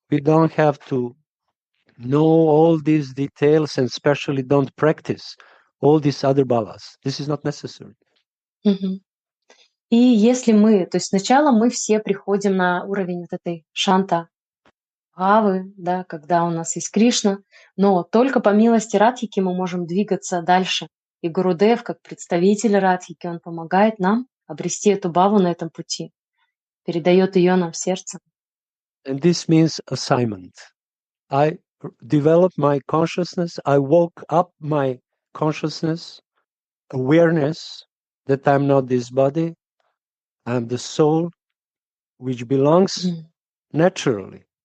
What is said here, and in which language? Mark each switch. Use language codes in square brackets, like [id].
[en] We don't have to know all these details and especially don't practice all these other bhavas. This is not necessary. Мгм. [ru] И если мы, то есть сначала мы все приходим на уровень вот этой шанта Бхавы, да, когда у нас есть Кришна, но только по милости Радхики мы можем двигаться дальше. И Гурудев, как представитель Радхики, он помогает нам обрести эту бхаву на этом пути, передает ее нам в сердце. [en] And this means assignment. I develop my consciousness, I woke up my consciousness, awareness that I'm not this body, I'm the soul, which belongs naturally.